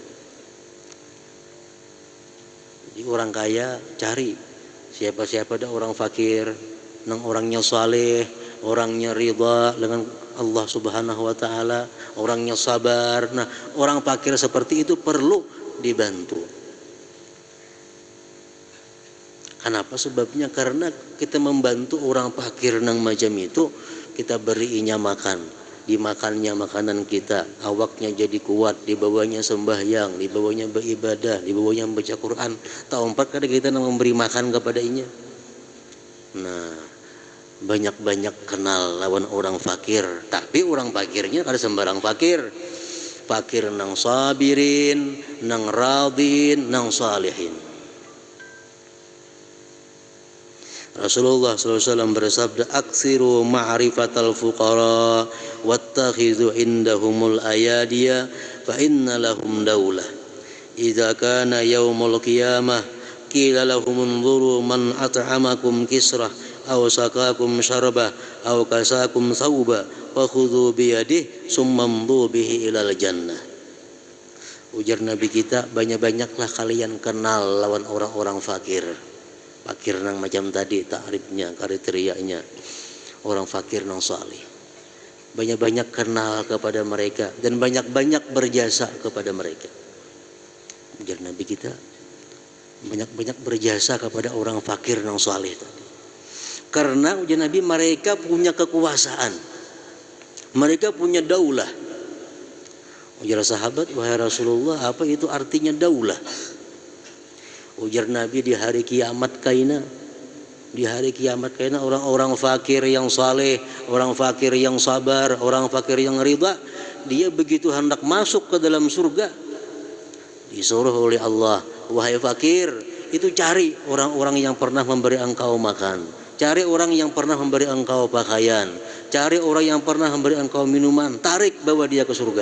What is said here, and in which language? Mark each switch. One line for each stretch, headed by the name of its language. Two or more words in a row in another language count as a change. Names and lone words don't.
Indonesian: Jadi orang kaya cari siapa-siapa ada orang fakir, nang orangnya saleh, orangnya ridha dengan Allah
Arabic: سبحانه وتعالى,
Indonesian: orangnya sabar. Nah, orang fakir seperti itu perlu dibantu. Kenapa? Sebabnya karena kita membantu orang fakir nang macam itu, kita berinya makan. Dimakannya makanan kita, awaknya jadi kuat, dibawanya sembahyang, dibawanya beribadah, dibawanya membaca Quran. Tak empat kali kita memberi makan kepadanya. Nah, banyak-banyak kenal lawan orang fakir. Tapi orang fakirnya kada sembarang fakir. Fakir nang sabirin, nang radin, nang salihin. Rasulullah SAW bersabda,
Arabic: أكثروا معرفة الفقراء واتخذوا عندهم الأيادي فإن لهم دولة. إذا كان يوم القيامة قيل لهم انظروا من أطعمكم كسرة أو سقاكم شربة أو كساكم ثوبا فخذوا بيده ثم امضوا به إلى الجنة.
Indonesian: Ujar Nabi kita, banyak-banyaklah kalian kenal lawan orang-orang fakir. Fakir nang macam tadi takrifnya, kriterianya orang fakir nang salih. Banyak-banyak kenal kepada mereka dan banyak-banyak berjasa kepada mereka. Ujar Nabi kita, banyak-banyak berjasa kepada orang fakir nang salih tadi. Karena ujar Nabi, mereka punya kekuasaan, mereka punya daulah. Ujar sahabat, wahai Rasulullah, apa itu artinya daulah? Ujar Nabi, di hari kiamat kaina, di hari kiamat kaina orang-orang fakir yang saleh, orang fakir yang sabar, orang fakir yang ridha, dia begitu hendak masuk ke dalam surga, disuruh oleh Allah, wahai fakir, itu cari orang-orang yang pernah memberi engkau makan, cari orang yang pernah memberi engkau pakaian, cari orang yang pernah memberi engkau minuman, tarik bawa dia ke surga.